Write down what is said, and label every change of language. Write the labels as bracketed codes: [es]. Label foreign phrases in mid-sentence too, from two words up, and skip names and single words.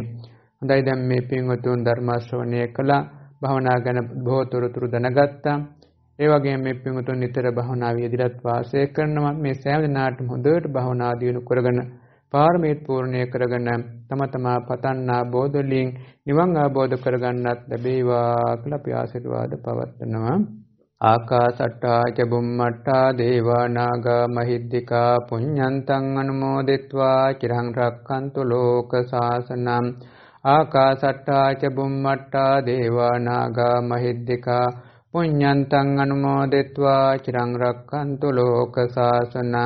[si] හොඳයි, දැන් මේ පින්වතුන් ධර්ම ශ්‍රවණය කළා, භාවනා ගැන බොහෝ තොරතුරු දැනගත්තා. ඒ වගේම මේ පින්වතුන් නිතර භවනා වේදිරත් වාසය කරනවා. මේ සෑම දිනාටම හොඳට භවනා දියුණු කරගෙන පාරමීත් පූර්ණය කරගෙන තම තමා පතන්නා බෝධලින් නිවන් අවබෝධ කරගන්නත් ලැබේවා කියලා අපි ආශිර්වාද පවත්වනවා. [pi] ආකාසට්ටා ච බුම්මට්ටා දේවා නාග මහිද්దికා පුඤ්ඤන්තං අනුමෝදිත්වා චිරං රක්ඛන්තු ලෝක සාසනං. ආකාසට්ටා ච බුම්මට්ටා දේවා නාග මහිද්దికා පුඤ්ඤන්තං අනුමෝදිත්වා චිරං රක්ඛන්තු ලෝක සාසනං.